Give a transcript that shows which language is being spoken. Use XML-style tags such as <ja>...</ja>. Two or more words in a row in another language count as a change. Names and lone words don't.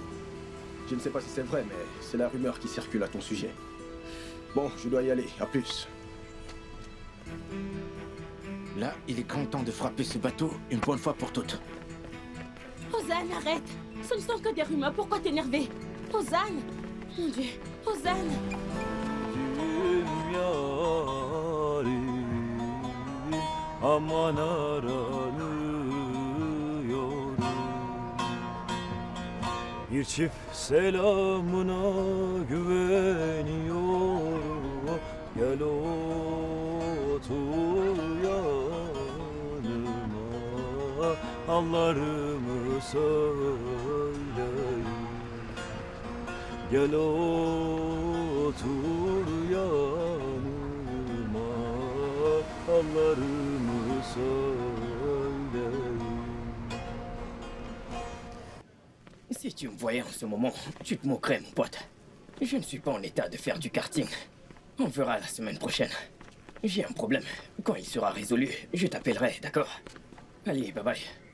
<fr>Je ne sais pas si c'est vrai, mais c'est la rumeur qui circule à ton sujet. Bon, je dois y aller, à plus. Là, il est grand temps de frapper ce bateau une bonne fois pour toutes. Ozan, arrête! Ce ne sont que des rumeurs, pourquoi t'énerver? Ozan! Mon Dieu, Ozan!</fr> <tr>Aman aranıyorum. Bir çift selamına güveniyorum. Gel otur yanıma, hallarımı söyleyeyim. Gel otur yanıma, hallarımı söyleyeyim.</tr> <fr>Si tu me voyais en ce moment, tu te moquerais, mon pote. Je ne suis pas en état de faire du karting. On verra la semaine prochaine. J'ai un problème. Quand il sera résolu, je t'appellerai, d'accord? Allez,</fr> <en>bye bye.</en>